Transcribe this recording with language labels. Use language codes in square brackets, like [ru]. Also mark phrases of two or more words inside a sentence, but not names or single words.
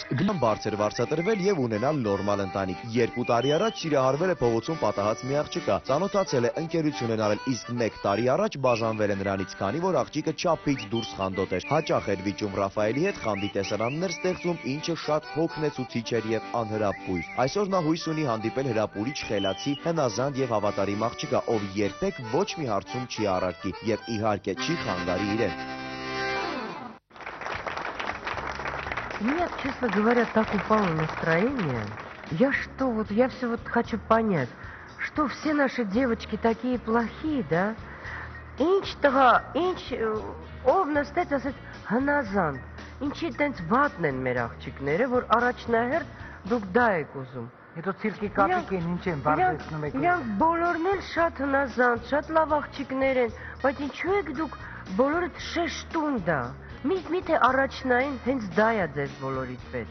[hy] Գլան բարձր վարսատրվել եւ ունենալ նորմալ ընտանիք։ 2 տարի առաջ սիրահարվել է փողոցում պատահած մի աղջիկը, ծանոթացել է, ընկերություն են արել, իսկ 1 տարի առաջ բաժանվել է նրանից, քանի որ աղջիկը չափից դուրս խանդոտ էր։ Հաճախ էր վիճում Ռաֆայելի հետ խանդի տեսարաններ ստեղծում, ինչը շատ հոգնեցուցիչ էր եւ անհրապույր։ Այսօր նա հույս ունի հանդիպել հրապուրիչ, խելացի, հնազանդ եւ հավատարիմ աղջիկա, ով երբեք ոչ մի հարցում չի առարկի եւ իհարկե չի խանգարի իրեն։ [ru] Меня, честно говоря, так упало настроение. Я все вот хочу понять, что все наши девочки такие плохие, да? [hy] Ով նստեց ասեց հնազանդ, ինչի տենց վատն են մեր աղջիկները, որ առաջնահերթ դուք դա եք ուզում։ Հետո ցիրկի կապիկին ինչ են բարձրացնում եք։ Իրանք բոլորն էլ շատ հնազանդ, շատ լավ աղջիկներ են, բայց ինչու եք դուք բոլորդ շեշտում դա։ Միթե առաջնային հենց դա է ձեզ բոլորից պետք։